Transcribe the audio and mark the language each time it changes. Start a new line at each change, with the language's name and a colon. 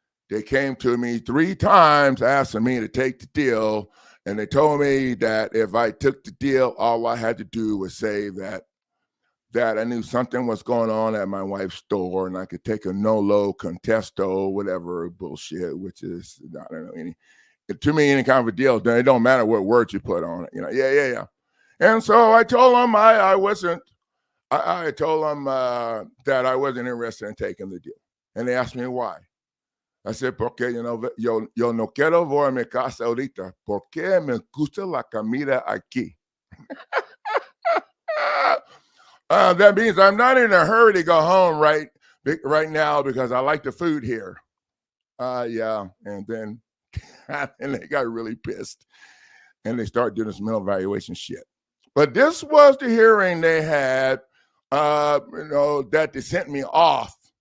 English: They came to me 3 times asking me to take the deal, and they told me that if I took the deal, all I had to do was say that I knew something was going on at my wife's store, and I could take a no-low contesto, whatever bullshit, which is, I don't know, to me any kind of a deal. Then it don't matter what words you put on it. Yeah. And so I told him I wasn't. I told him that I wasn't interested in taking the deal, and they asked me why.
Spanish: I said, porque yo no quiero ver mi casa ahorita, porque me gusta la comida aquí.
English: That means I'm not in a hurry to go home right now because I like the food here. Yeah, and then and they got really pissed, and they started doing this mental evaluation shit. But this was the hearing they had, that they sent me off.